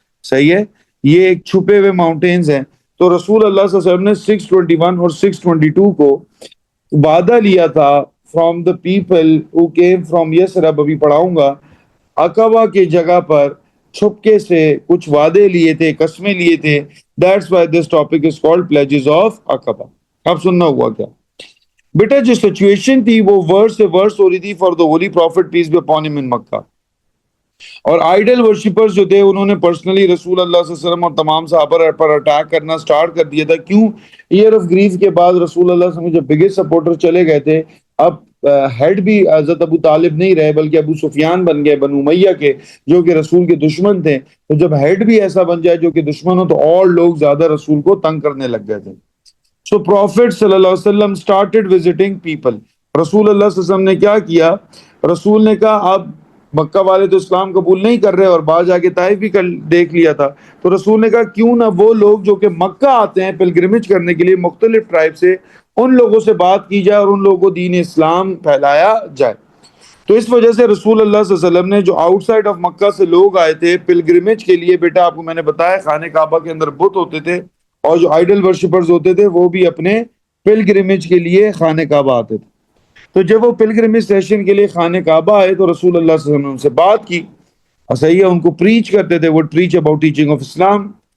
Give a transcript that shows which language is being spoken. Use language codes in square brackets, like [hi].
[ur] صحیح ہے، یہ ایک چھپے ہوئے ماؤنٹینز ہیں. تو رسول اللہ صلی اللہ علیہ وسلم نے 621 اور 622 کو وعدہ لیا تھا [en] from the people who came from [ur] Yathrib, ابھی پڑھاؤں گا. عقبہ کی جگہ پر چھپکے سے کچھ وعدے لیے تھے، قسمیں لیے تھے. [en] That's why this topic is called pledges of Aqabah. [ur] اب سننا ہوا کیا بیٹا، جو سچویشن تھی وہ ورس سے ورس ہو رہی تھی [en] For the holy prophet peace be upon him in Mecca. [ur] اور آئیڈل ورشپرز جو تھے انہوں نے پرسنلی رسول اللہ صلی اللہ علیہ وسلم اور تمام صحابہ پر اٹیک کرنا سٹارٹ کر دیا تھا. کیوں؟ [en] year of grief [ur] کے بعد رسول اللہ صلی اللہ علیہ وسلم جب بگیسٹ سپورٹر چلے گئے تھے، اب ہیڈ بھی حضرت ابو طالب نہیں رہے بلکہ ابو سفیان بن گئے بنو امیہ کے، جو کہ رسول کے دشمن تھے. تو جب ہیڈ بھی ایسا بن جائے جو کہ دشمن ہو، تو اور لوگ زیادہ رسول کو تنگ کرنے لگ گئے تھے. [en] So Prophet [ar] صلی اللہ علیہ وسلم [en] started visiting people. [ur] رسول اللہ صلی اللہ علیہ وسلم نے کیا کیا؟ رسول نے کہا اب مکہ والے تو اسلام قبول نہیں کر رہے، اور بعض جا کے طائف بھی کل دیکھ لیا تھا. تو رسول نے کہا کیوں نہ وہ لوگ جو کہ مکہ آتے ہیں پلگرمیج کرنے کے لیے مختلف ٹرائب سے، ان لوگوں سے بات کی جائے اور ان لوگوں کو دین اسلام پھیلایا جائے۔ تو اس وجہ سے رسول اللہ صلی اللہ علیہ وسلم نے جو [en] outside of [ur] مکہ سے لوگ آئے تھے پلگرمیج کے لیے، بیٹا آپ کو میں نے بتایا خانہ کعبہ کے اندر بت ہوتے تھے، اور جو آئیڈل ورشپرز ہوتے تھے وہ بھی اپنے پلگرمیج کے لیے خانہ کعبہ آتے تھے۔ تو جب وہ پلگرمیج سیشن کے لیے خانہ کعبہ آئے تو رسول اللہ صلی اللہ علیہ وسلم نے ان سے بات کی، اور صحیح ہے ان کو پریچ کرتے تھے، وہ [en] preach about teaching of [ur] Islam.